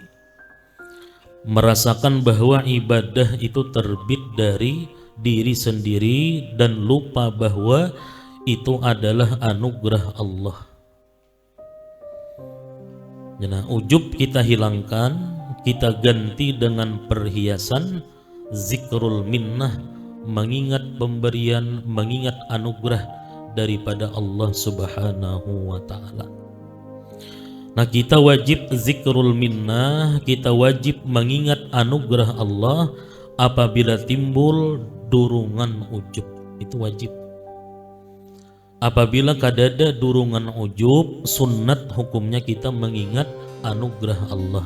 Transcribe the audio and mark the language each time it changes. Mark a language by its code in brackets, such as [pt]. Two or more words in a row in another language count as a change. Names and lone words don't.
[id] Merasakan bahwa ibadah itu terbit dari diri sendiri dan lupa bahwa itu adalah anugerah Allah. Nah, ujub kita hilangkan, kita ganti dengan perhiasan [ar] ذكر المنة, [id] mengingat pemberian, mengingat anugerah daripada Allah [ar] سبحانه وتعالى. [id] Nah kita wajib [ar] ذكر المنة, [id] kita wajib mengingat anugerah Allah apabila timbul durungan ujub, itu wajib. Apabila kadada durungan ujub, sunnat hukumnya kita mengingat anugerah Allah.